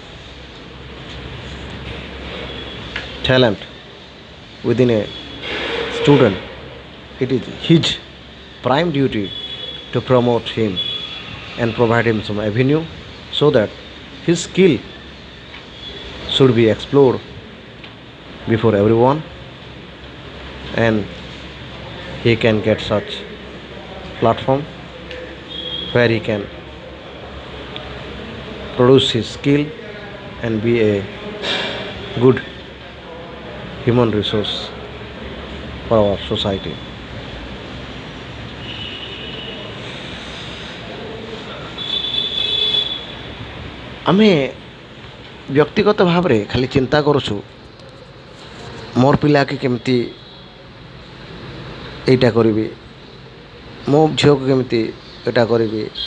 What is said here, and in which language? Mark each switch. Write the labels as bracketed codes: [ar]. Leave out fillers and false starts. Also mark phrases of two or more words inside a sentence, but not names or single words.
[en] talent within a student it is his prime duty to promote him and provide him some avenue so that his skill should be explored before everyone and he can get such platform where he can produce his skill and be a good human resource for our society. [or] ଆମେ ବ୍ୟକ୍ତିଗତ ଭାବ ରେ ଖାଲି ଚିନ୍ତା କରୁଛୁ ମୋର ପିଲା କୁ କେମିତି ଏଟା କରିବି ମୋ ଝିଅ କୁ କେମିତି ଏଟା କରି